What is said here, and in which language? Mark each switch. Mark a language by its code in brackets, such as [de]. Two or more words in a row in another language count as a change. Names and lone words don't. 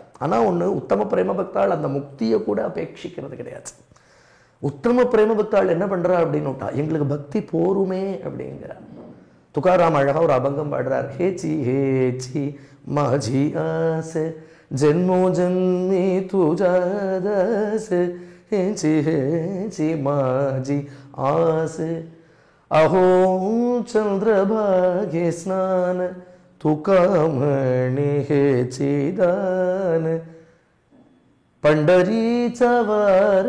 [ta] ஆனா ஒண்ணு, உத்தம பிரேம பக்தாள் அந்த முக்தியை கூட அபேட்சிக்கிறது கிடையாது. உத்தம பிரேம பக்தாள் என்ன பண்றா அப்படின்னுட்டா, எங்களுக்கு பக்தி போருமே அப்படிங்கிறார். துகாராம் அழகா ஒரு அபங்கம் பாடுறார். [mr] हेची हेची माझी आस जन्मो जन्मी तुझादास हेची हेची माझी आस अहो चंद्रभागे स्नान तुका म्हणे हेची दान पंढरीचा वार